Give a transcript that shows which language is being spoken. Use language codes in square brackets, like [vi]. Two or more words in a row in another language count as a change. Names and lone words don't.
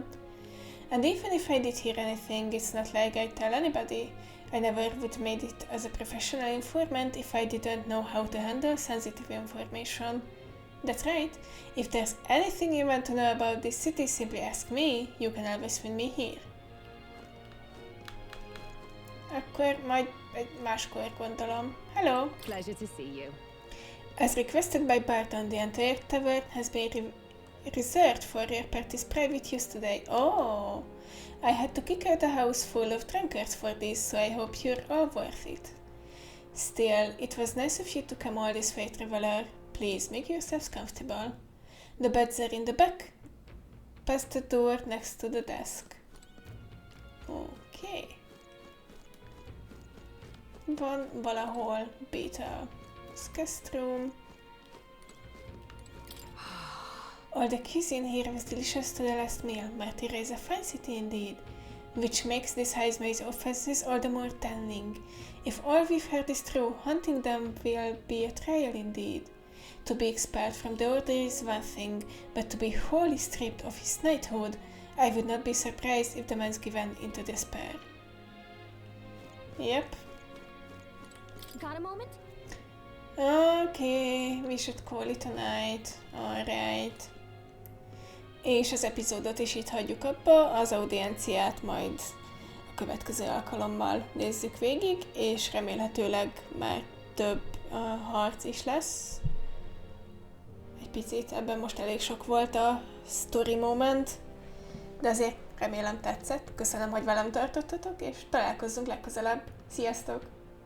[en] And even if I did hear anything, it's not like I'd tell anybody. I never would made it as a professional informant if I didn't know how to handle sensitive information. That's right. If there's anything you want to know about this city, simply ask me. You can always find me here. [hu] Akkor majd egy máskor gondolom. [en] Hello! Pleasure to see you. As requested by Barton, the entire tavern has been reserved for your party's private use today. Oh! I had to kick out a house full of drunkards for this, so I hope you're all worth it. Still, it was nice of you to come all this way, traveler. Please, make yourselves comfortable. The beds are in the back, past the door next to the desk. [hu] Okay. Van valahol Beetle. [en] Guest room. All the cuisine here was delicious to the last meal. Martira is a fine city indeed, which makes this Heismay's offenses all the more telling. If all we've heard is true, hunting them will be a trial indeed. To be expelled from the order is one thing, but to be wholly stripped of his knighthood, I would not be surprised if the man's given into despair. Yep. Got a moment? Okay, we should call it a night. Alright. [hu] És az epizódot is itt hagyjuk abba, az audienciát majd a következő alkalommal nézzük végig, és remélhetőleg már több harc is lesz. Egy picit, ebben most elég sok volt a story moment, de azért remélem tetszett. Köszönöm, hogy velem tartottatok, és találkozzunk legközelebb. Sziasztok!